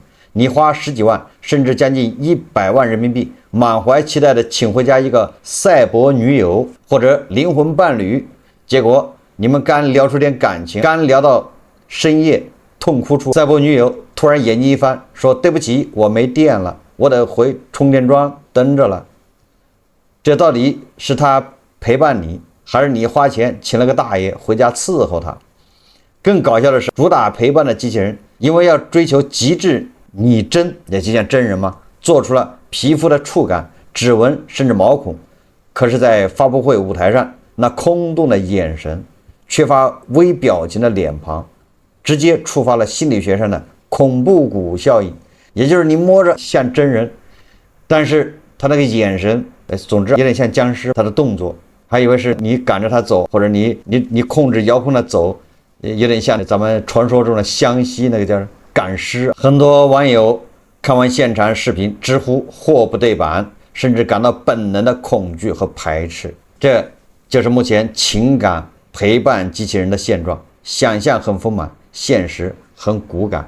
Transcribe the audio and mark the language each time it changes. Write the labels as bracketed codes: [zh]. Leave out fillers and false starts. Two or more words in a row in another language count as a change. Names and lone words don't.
[zh] 你花10幾萬甚至將近100萬人民幣，滿懷期待的請回家一個賽博女友或者靈魂伴侶，結果你們剛聊出點感情，剛聊到深夜痛哭出，賽博女友突然眼睛一翻，說對不起，我沒電了，我得回充電樁等着了。這到底是他陪伴你，還是你花錢請了個大爺回家伺候他？更搞笑的是，主打陪伴的機器人，因為要追求極致擬真，也就像真人嘛，做出了皮膚的觸感、指紋甚至毛孔。可是，在發布會舞台上，那空洞的眼神、缺乏微表情的臉龐，直接觸發了心理學上的恐怖谷效應。也就是你摸着像真人，但是他那個眼神，總之有點像僵屍。他的動作，還以為是你趕着他走，或者你控制遙控他走，有點像咱們傳說中的湘西那個叫趕屍。很多網友看完現場視頻直呼貨不對版，甚至感到本能的恐懼和排斥。這就是目前情感陪伴機器人的現狀，想象很豐滿，現實很骨感。